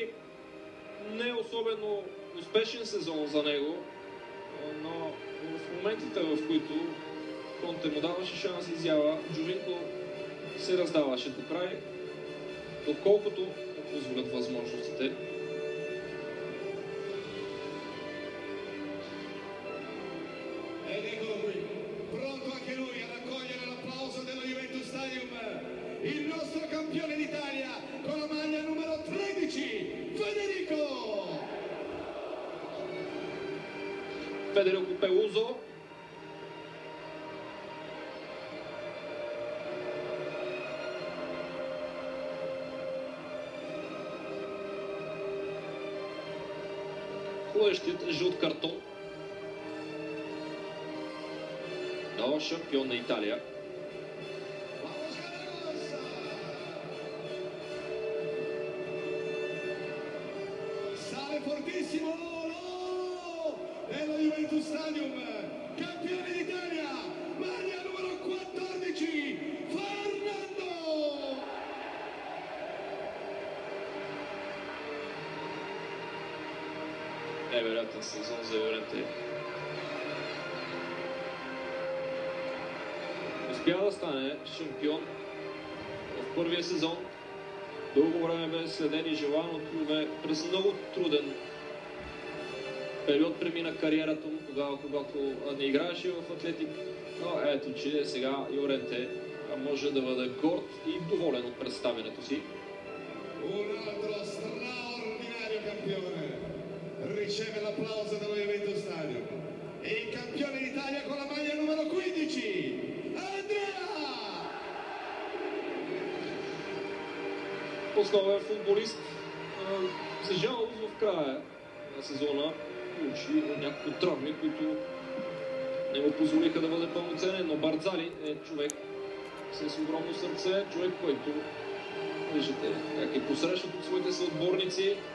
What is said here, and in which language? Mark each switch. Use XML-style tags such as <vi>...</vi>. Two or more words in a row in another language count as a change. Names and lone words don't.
<bg>Не особено успешен сезон за него, но в моментите, в които Конте му даваше шанс изява, Джовинко се раздаваше до край, доколкото позволят възможностите.</bg> <it>Pronto anche lui a raccogliere l'applauso dello Juventus Stadium, il nostro campione d'Italia con la maglia numero 13, Federico! Federico Peluso.</it> <bg>Ходещият жълт картон. Но шампион на Италия.</bg> <it>Sale fortissimo nello Juventus Stadium, campione d'Italia, maglia numero 14, Fernando!</it> <bg>Невероятен сезон за Ювенте. Успя да стане шампион в първия сезон. Дълго време бе следен и желан от клубе. През много труден период премина кариерата му, тогава, когато не играеше в Атлетик. Но ето, че сега Ювенте може да бъде горд и доволен от представянето си.</bg> <it>Un altro straordinario campione riceve l'applauso dello Juventus Stadium. E il campione d'Italia con la maglia numero 15, Andrea!</it> <bg>Основен футболист, за жалост в края на сезона получи някакви травми, които не му позволиха да бъде пълноценен, но Бардзали е човек с огромно сърце, човек, който виждате как е посрещат от своите съотборници.</bg>